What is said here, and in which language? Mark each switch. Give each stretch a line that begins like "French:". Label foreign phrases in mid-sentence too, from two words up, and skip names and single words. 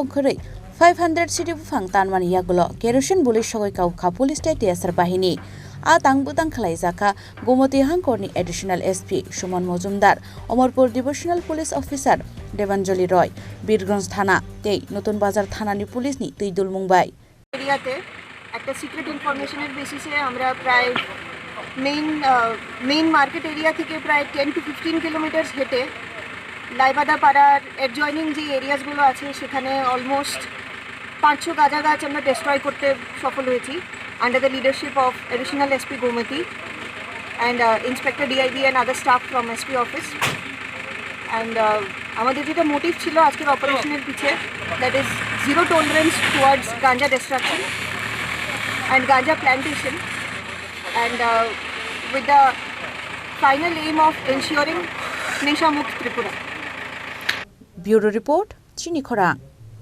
Kok Borok: khorei 500 Siddi Buphang tanmani yagulo kerosene boloi sogoi kabokha police tei desar bahini a tangbutang khlaijaka gumoti hangkorni additional SP Suman Mojumdar Omorpur Divisional Police Officer Devanjali Roy Birganj Thana tei Natun Bazar Thanani police ni tuidul mungbai
Bangla: এরিয়াতে একটা
English: secret information
Bangla: বেসিসে আমরা প্রায়
English: main market area
Bangla: থেকে প্রায়
English: 10 to 15 kilometers
Bangla: হেঁটে লাইবাদা পাড়ার
English: adjoining
Bangla: যে এরিয়াসগুলো আছে সেখানে অলমোস্ট 500 গাঁজা গাছ আমরা ডিস্ট্রয় করতে সফল হয়েছি
English: under the leadership of additional SP Gomati and inspector DIB and other staff from SP office and
Bangla: আমাদের যেটা মোটিভ ছিল আজকের অপারেশনের পিছে
English: that is zero tolerance towards ganja destruction and ganja plantation and with the final aim of ensuring Nisha Mukt Tripura.
Kok Borok: Bureau Report, Chini Khorang.